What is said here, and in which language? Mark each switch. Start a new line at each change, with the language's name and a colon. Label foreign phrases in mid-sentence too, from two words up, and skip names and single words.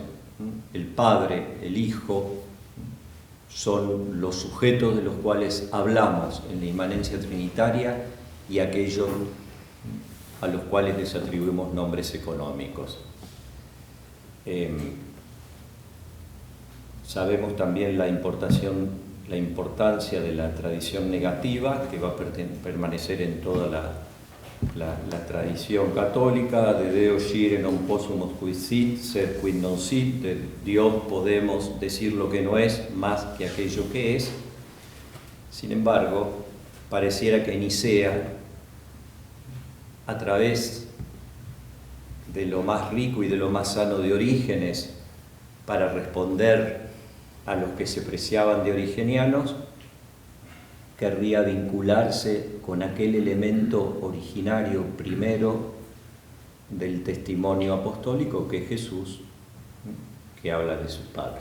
Spanish: El Padre, el Hijo, son los sujetos de los cuales hablamos en la inmanencia trinitaria y aquellos a los cuales les atribuimos nombres económicos. Sabemos también la importancia de la tradición negativa, que va a permanecer en toda la tradición católica,
Latin: de Deo scire non possumus quid sit, sed quid non sit,
Spanish: de Dios podemos decir lo que no es más que aquello que es. Sin embargo, pareciera que Nicea, a través de lo más rico y de lo más sano de Orígenes, para responder a los que se preciaban de origenianos, querría vincularse con aquel elemento originario primero del testimonio apostólico, que es Jesús, que habla de su Padre.